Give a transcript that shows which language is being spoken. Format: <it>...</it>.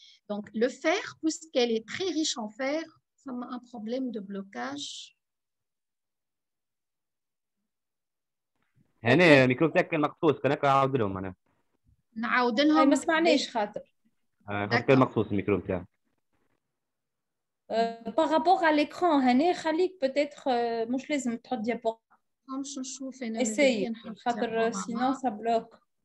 <fr>Donc, le fer, puisqu'elle est très riche en fer, ça a un problème de blocage.</fr> <ar>هنا الميكروب تاعك كان مقصوص، كان نعاود لهم انا. نعاود لهم. ما سمعناش خاطر. كان مقصوص الميكروب تاعك.</ar> <fr>par rapport à l'écran</fr> <ar>هنا خليك</ar> <fr>peut-être</fr> <ar>مش لازم تحط ديابو. باش نشوف انا.</ar> <fr>essaye</fr> <ar>خاطر</ar> <fr>sinon ça bloque.</fr>